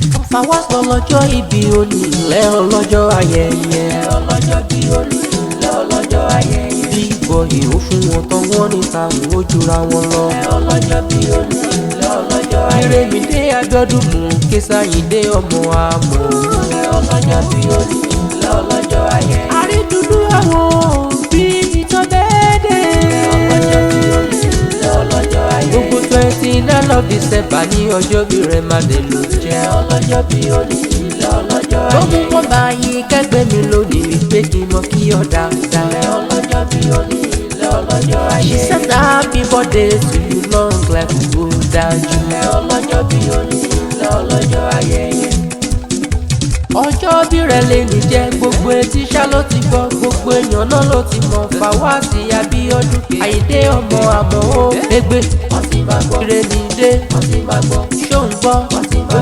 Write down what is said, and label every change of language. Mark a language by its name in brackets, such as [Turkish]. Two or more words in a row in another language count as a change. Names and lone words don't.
[Yoruba] Fawaz lọ lọ́jọ́ ìbí òní, ńlẹ́ ọlọ́jọ́ ayẹyẹ. Ọlọ́jọ́ bí òní, ńlẹ́ ọlọ́jọ́ ayẹyẹ. [English] Big boy, [Yoruba] ó fún wọn tán, wọ́n ní ta ò ó jura wọn lọ. Ọlọ́jọ́ bí òní, ńlẹ́ ọlọ́jọ́ ayẹyẹ. Ìrèmídé Abíọ́dún mú ké Sáyìndé ọmọ àmọ́. Ọlọ́jọ́ bí òní, ńlẹ́ ọlọ́jọ́ ayẹyẹ. Àrídùnnú àwọn òbí tó dédé. Ọlọ́jọ́ bí òní, ńlẹ́ ọlọ́jọ́ ayẹyẹ. Gbogbo [English] twenty-nine of December [Yoruba] ní ọjọ́ bí rẹ̀ máa lè lò jẹ́. Ọlọ́jọ́ bí òní, ńlẹ́ ọlọ́jọ́ ayẹyẹ. Tó mú kó bá yín kẹ́gbẹ́ mi lónìí pé kí n mọ kí ọ dáadáa. Ọlọ́jọ́ bí òní, ńlẹ́ ọlọ́jọ́ She ayẹyẹ. [English] said happy birthday to you, long life [Yoruba] kò dájú. Ọlọ́jọ́ bí òní, ńlẹ́ ọlọ́jọ́ ayẹyẹ. Ọjọ́ bí rẹ̀ lè ní jẹ́, gbogbo etí ṣá ló ti gbọ́, gbogbo èèyàn náà ló ti mọ̀. Fawaz Abíọ́dún, Àyìndé ọmọ àmọ́ ó gbégbé. Wọ́n ti máa gbọ́. Ìrèmídé, Wọ́n ti máa gbọ́. ṣó ń gbọ́? Wọ́n ti máa gbọ́.